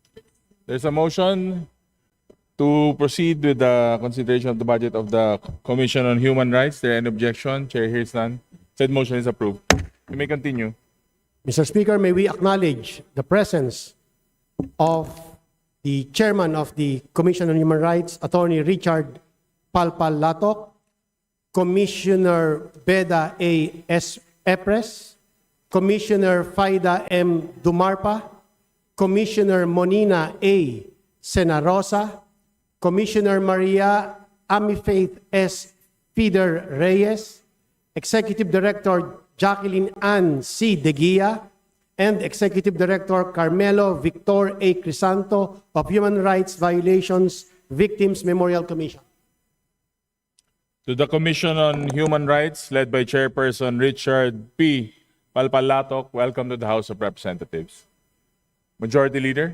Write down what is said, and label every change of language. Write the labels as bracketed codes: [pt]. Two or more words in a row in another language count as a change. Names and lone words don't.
[en] There's a motion To proceed with the consideration of the budget of the Commission on Human Rights, there any objection? Chair hears none. Said motion is approved. You may continue. Mr. Speaker, may we acknowledge the presence of the chairman of the Commission on Human Rights, Attorney Richard Palpal Latok, Commissioner Beda A. S. Epres, Commissioner Faida M. Dumarpa, Commissioner Monina A. Senarosa, Commissioner Maria Amifaith S. Fider Reyes, Executive Director Jacqueline Ann C. Deguia, and Executive Director Carmelo Victor A. Crisanto of Human Rights Violations Victims Memorial Commission. To the Commission on Human Rights, led by Chairperson Richard P. Palpalatok, welcome to the House of Representatives. Majority Leader.